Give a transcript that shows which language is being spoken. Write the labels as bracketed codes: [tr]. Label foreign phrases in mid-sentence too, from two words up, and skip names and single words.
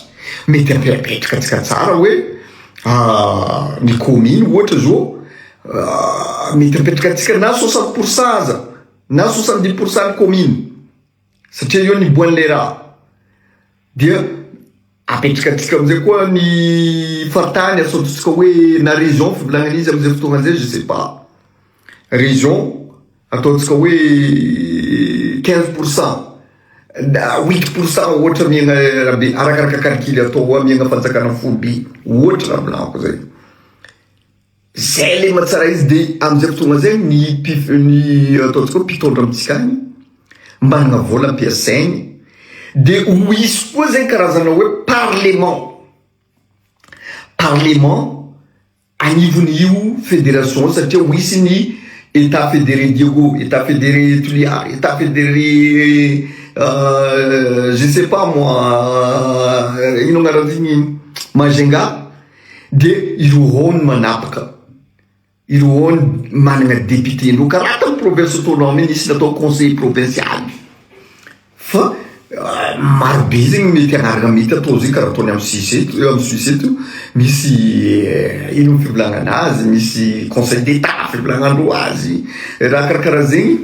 [mg] Mety ampetrapetraka atsika tsara hoe ny commune ohatra zao mety apetraka atsika na 60% aza na 70% ny commune satria io ny boan'le raha. Dia apetraka atsika amizay koa ny faritany asaontsika hoe na région fivolagnana izy amizay fotoagna zay, [fr] je sais pas. [mg] Région ataontsika hoe 15%. 8% ohatra miagna rabe arakaraka calcul atao miagna fanjakana folobe ohatra raha blanco zay. Zay le matsara izy de amizay fotoagna zay ny ataontsika hoe mpitondra amitsika agny mbanagna vola ampiasaigny. De ho isy koa zegny karazana hoe parlement anivon'io fédération satria ho isy ny [fr] état fédéré [mg] Diego, [fr] état fédéré [mg] Tulia, [fr] état fédéré je sais pas moi [mg] ino agnaran'igny [fr] Majenga. [mg] De ireo ny manapaka, ireo managna député ndreo karaha tamin'ny [fr] province autonome [mg] nisy natao [fr] conseil provincial. [mg] Fa marobe zegny mety agnaraka mety atao zegny karaha ataony amin'ny Suisse eto misy ino fivolagnana azy, misy [fr] conseil d'état [mg] fivolagnandreo azy, raha karakaraha zegny.